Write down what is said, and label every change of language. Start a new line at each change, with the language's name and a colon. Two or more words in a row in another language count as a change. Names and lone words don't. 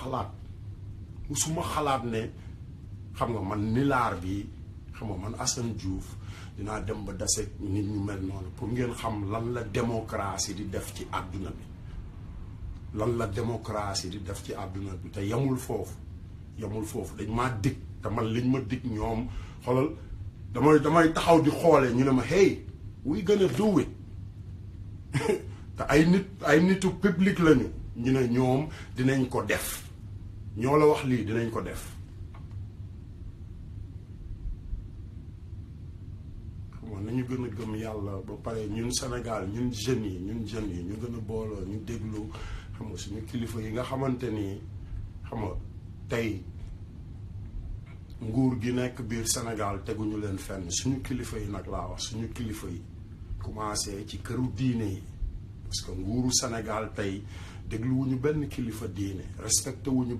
Wolof: xalaat ne xam nga man nilaar bi xam nga man Assane Diouf dinaa dem ba dase nit ñu mel noonu pour ngeen xam lan la démocratie di def ci àdduna bi te yamul foofu dañ maa dig te man liñ ma dig ñoom xoolal damay taxaw di xoole ñu ne ma
English: hey we gonna do it
Wolof: te ay nitu public lañu ñu ne ñoom dinañ ko def ñoo la wax lii dinañ ko def nañu gën a gëm yàlla ba pare ñun Sénégal ñun jeunes yi ñu gën a booloo ñu déglu xam nga suñu kilifa yi nga xamante ni xam nga tey nguur gi nekk biir Sénégal teguñu leen fenn suñu kilifa yi nag laa wax suñu kilifa yi commencé ci këru diine yi
French: parce que
Wolof: nguuru Sénégal tey dégluwuñu benn kilifa diine respecté wuñu